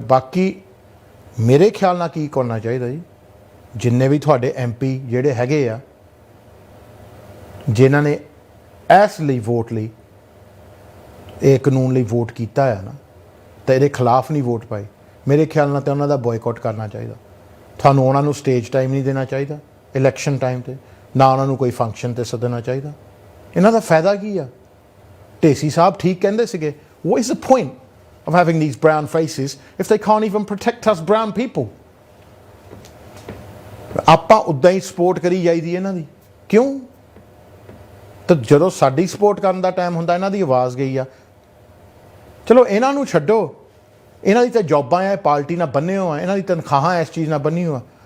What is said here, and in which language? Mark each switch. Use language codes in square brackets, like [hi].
[pa] ਬਾਕੀ ਮੇਰੇ ਖਿਆਲ ਨਾਲ ਕੀ ਕਰਨਾ ਚਾਹੀਦਾ ਜੀ, ਜਿੰਨੇ ਵੀ ਤੁਹਾਡੇ MP ਜਿਹੜੇ ਹੈਗੇ ਆ, ਜਿਨ੍ਹਾਂ ਨੇ ਇਸ ਲਈ ਵੋਟ ਲਈ, ਇਹ ਕਾਨੂੰਨ ਲਈ ਵੋਟ ਕੀਤਾ ਆ ਨਾ, ਤਾਂ ਇਹਦੇ ਖਿਲਾਫ ਨਹੀਂ ਵੋਟ ਪਾਈ, ਮੇਰੇ ਖਿਆਲ ਨਾਲ ਤਾਂ ਉਹਨਾਂ ਦਾ ਬੋਇਕਾਟ ਕਰਨਾ ਚਾਹੀਦਾ। ਤੁਹਾਨੂੰ ਉਹਨਾਂ ਨੂੰ ਸਟੇਜ ਟਾਈਮ ਨਹੀਂ ਦੇਣਾ ਚਾਹੀਦਾ ਇਲੈਕਸ਼ਨ ਟਾਈਮ 'ਤੇ, ਨਾ ਉਹਨਾਂ ਨੂੰ ਕੋਈ ਫੰਕਸ਼ਨ 'ਤੇ ਸੱਦਣਾ ਚਾਹੀਦਾ। ਇਹਨਾਂ ਦਾ ਫਾਇਦਾ ਕੀ ਆ? ਢੇਸੀ ਸਾਹਿਬ ਠੀਕ ਕਹਿੰਦੇ ਸੀਗੇ, [en] what is the point of having these brown faces if they can't even protect us brown people? [pa] ਆਪਾਂ ਉੱਦਾਂ ਹੀ ਸਪੋਰਟ ਕਰੀ ਜਾਈਦੀ ਇਹਨਾਂ ਦੀ, ਕਿਉਂ? ਤਾਂ ਜਦੋਂ ਸਾਡੀ ਸਪੋਰਟ ਕਰਨ ਦਾ ਟਾਈਮ ਹੁੰਦਾ ਇਹਨਾਂ ਦੀ ਆਵਾਜ਼ ਗਈ ਆ। ਚਲੋ ਇਹਨਾਂ ਨੂੰ ਛੱਡੋ, ਇਹਨਾਂ ਦੀ ਤਾਂ ਜੋਬਾਂ ਆ, ਪਾਰਟੀ ਨਾਲ ਬੰਨੇ ਹੋ ਆ, ਇਹਨਾਂ ਦੀ ਤਨਖਾਹਾਂ ਇਸ ਚੀਜ਼ ਨਾਲ ਬੰਨੀ ਹੋ ਆ।